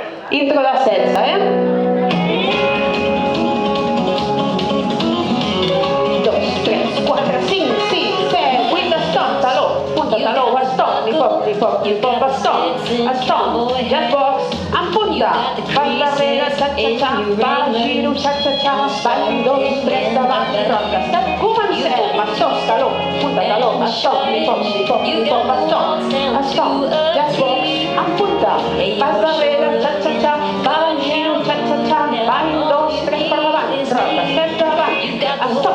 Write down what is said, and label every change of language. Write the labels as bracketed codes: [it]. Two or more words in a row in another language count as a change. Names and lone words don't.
[ca] Intro de 16, Dos, tres, quatre, cinc, sis, set, vuit, stop, taló, punta, taló, stop, ni pop, stop, [en] jazz box, [ca] en punta, pas darrere, xa-xa-xa, pas, giro, xa-xa-xa, ball, 2, 3, davant, [en] rock, step, [ca] comencem, stop, taló, punta, taló, stop, ni pop, stop, [en] jazz box, [ca] en punta, pas darrere, xa-xa-xa, ball, giro, xa-xa-xa, ball, 2, 3, per davant, [en] rock, step, [ca] davant, stop,